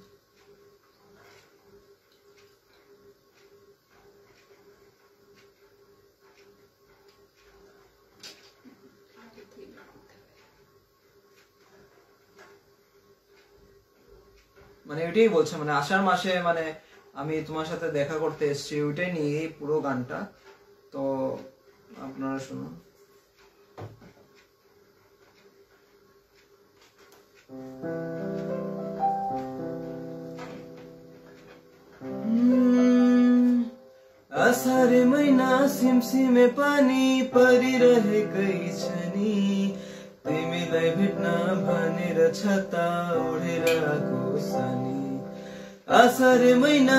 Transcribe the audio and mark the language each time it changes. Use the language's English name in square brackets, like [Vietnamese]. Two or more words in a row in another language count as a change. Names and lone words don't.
[Bangla] মানে ওইটাই বলছে মানে আষাঢ় মাসে মানে আমি তোমার সাথে দেখা করতে এসেছি ওইটাই নিয়ে পুরো গানটা তো আপনারা শুনুন [Nepali] आषाढ महिना सिमसिमे पानी परिरहेकै छ नि तिमीलाई भेट्न भनेर छता ओढेर आएको सानी आषाढ महिना